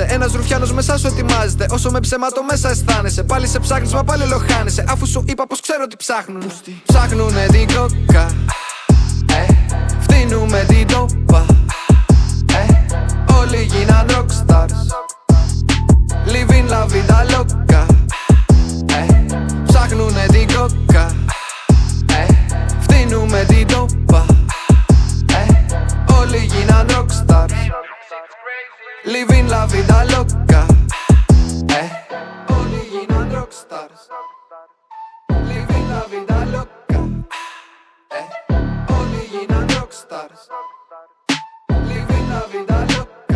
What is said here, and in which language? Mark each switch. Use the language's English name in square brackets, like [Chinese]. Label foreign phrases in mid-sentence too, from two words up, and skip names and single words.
[Greek] Ένας ρουφιάνος μέσα σου ετοιμάζεται. Όσο με ψέματο μέσα αισθάνεσαι. Πάλι σε ψάχνεις μα πάλι ολοχάνεσαι. Αφού σου είπα πως ξέρω τι ψάχνουνε. Ψάχνουνε την κόκα. Φτύνουμε την τόπα. Όλοι γίναν rockstars. [Spanish] Living la vida loca. [Greek] Ψάχνουνε την κόκα. Φτύνουμε την τόπα. Όλοι γίναν rockstars. [Spanish] Living la vida loca. [Greek] Όλοι γίναν rockstars. [Spanish] Living la vida loca. [Greek] Όλοι γίναν rockstars. [Spanish] Living la vida loca.